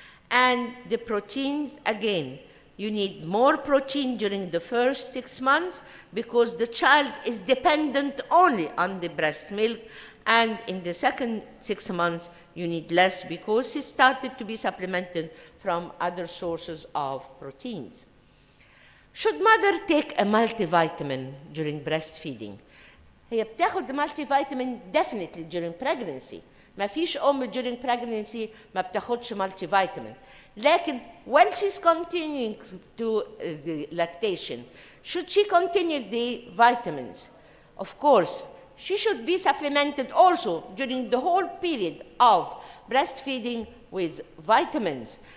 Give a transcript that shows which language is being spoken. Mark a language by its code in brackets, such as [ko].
[en] And the proteins, again, you need more protein during the first 6 months because the child is dependent only on the breast milk, and in the second 6 months you need less because she started to be supplemented from other sources of proteins. Should mother take a multivitamin during breastfeeding? [ar] هي بتاخد multivitamin [en] definitely during pregnancy. [ar] ما فيش [en] during pregnancy [ar] ما بتاخدش multivitamin. لكن [en] when she's continuing to the lactation, should she continue the vitamins? Of course, she should be supplemented also during the whole period of breastfeeding with vitamins.